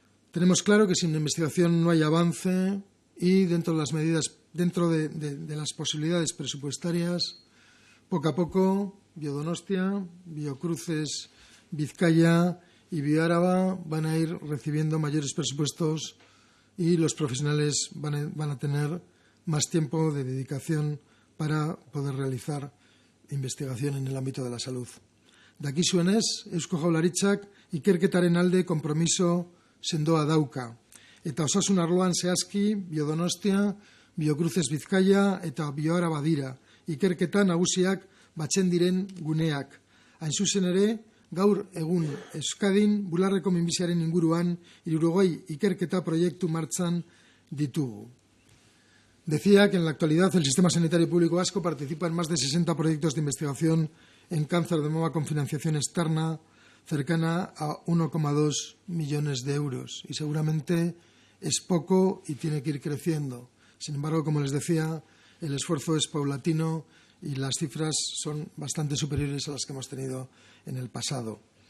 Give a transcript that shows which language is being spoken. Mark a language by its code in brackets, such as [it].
[es] Tenemos claro que sin investigación no hay avance y dentro de las medidas, dentro de las posibilidades presupuestarias, poco a poco, Biodonostia, Biocruces, Vizcaya y Bioáraba van a ir recibiendo mayores presupuestos y los profesionales van a tener más tiempo de dedicación para poder realizar investigación en el ámbito de la salud. [eu] Dakizuenez, Eusko Jaurlaritzak ikerketaren alde konpromiso sendoa dauka. Eta osasun arloan zehazki, Biodonostia, Biocruces Bizkaia eta Bioáraba dira. Ikerketa nagusiak batzen diren guneak. Hain zuzen ere, gaur egun Euskadin bularreko minbiziaren inguruan 60 ikerketa proiektu martxan ditugu. [es] Decía que en la actualidad el Sistema Sanitario Público Vasco participa en más de 60 proyectos de investigación en cáncer de mama con financiación externa cercana a 1,2 millones de euros. Y seguramente es poco y tiene que ir creciendo. Sin embargo, como les decía, el esfuerzo es paulatino y las cifras son bastante superiores a las que hemos tenido en el pasado.